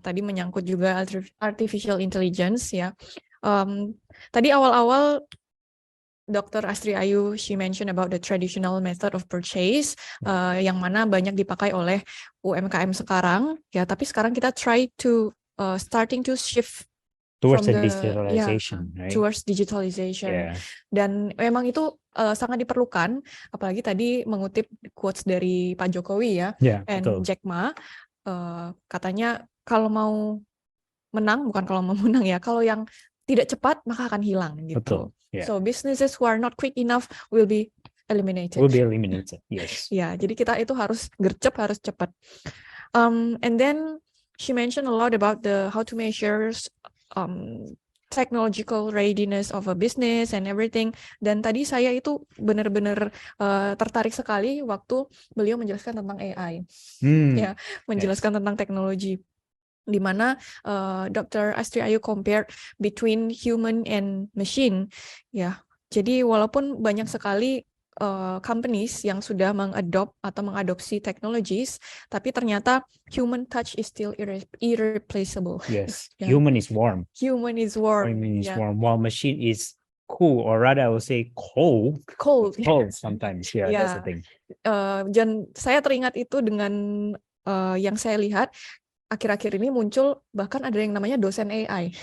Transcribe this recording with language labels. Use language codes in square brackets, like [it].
[id] Tadi menyangkut juga artificial intelligence ya. Tadi awal-awal Dr. [en] Astri Ayu, she mentioned about the traditional method of purchase, [id] yang mana banyak dipakai oleh UMKM sekarang, ya. Tapi sekarang kita [en] starting to shift Towards from the digitalization, right? towards digitalization. Yeah. [id] Dan memang itu sangat diperlukan, apalagi tadi mengutip quotes dari Pak Jokowi ya, [en] and [id] betul. Jack Ma, katanya kalau mau menang, bukan kalau mau menang ya, kalau yang tidak cepat maka akan hilang gitu. Betul. Yeah. [en] So businesses who are not quick enough will be eliminated. Yes. [id] Ya, jadi kita itu harus gercep, harus cepat. [en] And then she mentioned a lot about how to measure technological readiness of a business and everything. [id] Dan tadi saya itu benar-benar tertarik sekali waktu beliau menjelaskan tentang AI, ya, menjelaskan tentang teknologi, di mana Dr. [en] Astri Ayu compare between human and machine, ya. [id] Jadi walaupun banyak sekali companies yang sudah mengadopsi technologies, tapi ternyata [en] human touch is still irreplaceable. Yes, Yeah. human is warm. Human is warm. While machine is cool, or rather I would say cold sometimes. Yeah, that's the thing. [id] Dan saya teringat itu dengan yang saya lihat akhir-akhir ini muncul bahkan ada yang namanya dosen AI.